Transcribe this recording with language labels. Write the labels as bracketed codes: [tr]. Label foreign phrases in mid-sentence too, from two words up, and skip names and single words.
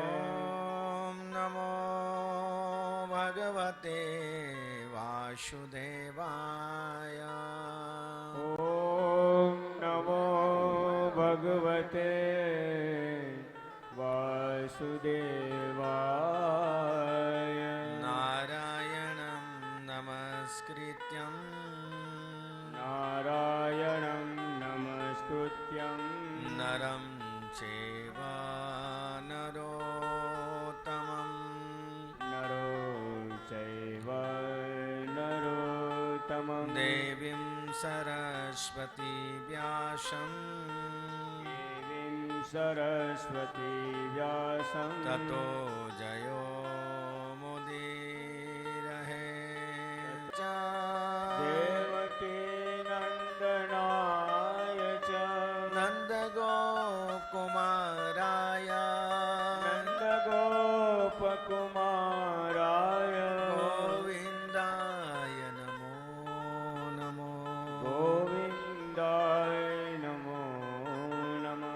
[sa] ओम् नमो भगवते वासुदेवाय ઓમ નમો ભગવતે વાસુદેવાય नारायणं नमस्कृत्यं નારાયણં નમસ્કૃત્યં नरं चैव नरोत्तमम् નરો ચૈવ નરોત્તમં देवीं सरस्वती व्यासं દેવીં સરસ્વતી વ્યાસં ततो जयो मुदिरहे દેવકી નંદનાય ચ नन्द गोकुमाराय નંદગોપકુમારાય गोविन्दाय नमो नमो ગોવિંદાય નમો નમઃ